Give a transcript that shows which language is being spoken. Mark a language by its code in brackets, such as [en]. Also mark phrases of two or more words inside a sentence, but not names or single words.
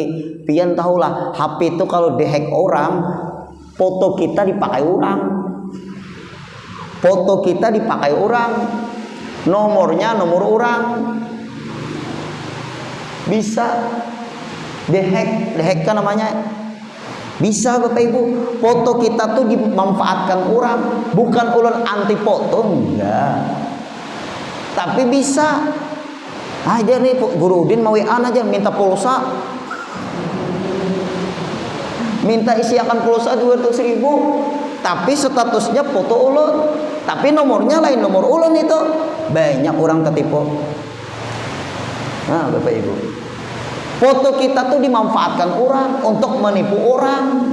[bjn] Pian tahulah HP itu kalau dihack orang, foto kita dipakai orang, foto kita dipakai orang, nomornya nomor orang, bisa dihack kan namanya, bisa Bapak Ibu. Foto kita tuh dimanfaatkan orang, bukan ulun anti foto, enggak, tapi bisa aja nih Guru Udin mau WA aja minta pulsa, minta isiakan pulsa 200.000, tapi statusnya foto ulun, tapi nomornya lain nomor ulun. [id] Itu banyak orang tertipu. Nah Bapak Ibu, foto kita tuh dimanfaatkan orang untuk menipu orang.